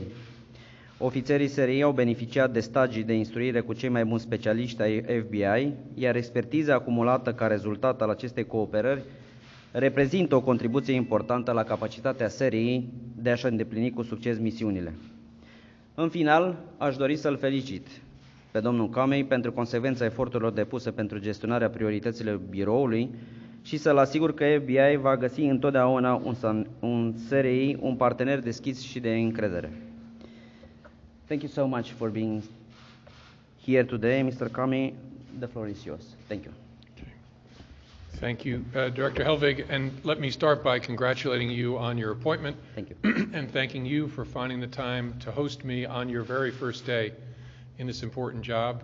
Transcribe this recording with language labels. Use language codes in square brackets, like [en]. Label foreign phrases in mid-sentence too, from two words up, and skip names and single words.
[ro] Ofițerii SRI au beneficiat de stagii de instruire cu cei mai buni specialiști ai FBI, iar expertiza acumulată ca rezultat al acestei cooperări reprezintă o contribuție importantă la capacitatea SRI de a-și îndeplini cu succes misiunile. În final, aș dori să-l felicit pe domnul Comey pentru consecvența eforturilor depuse pentru gestionarea priorităților biroului și să-l asigur că FBI va găsi întotdeauna un SRI, un partener deschis și de încredere. [en] Thank you so much for being here today, Mr. Comey. The floor is yours. Thank you. Thank you, Director Helvig, and let me start by congratulating you on your appointment. Thank you. And thanking you for finding the time to host me on your very first day in this important job.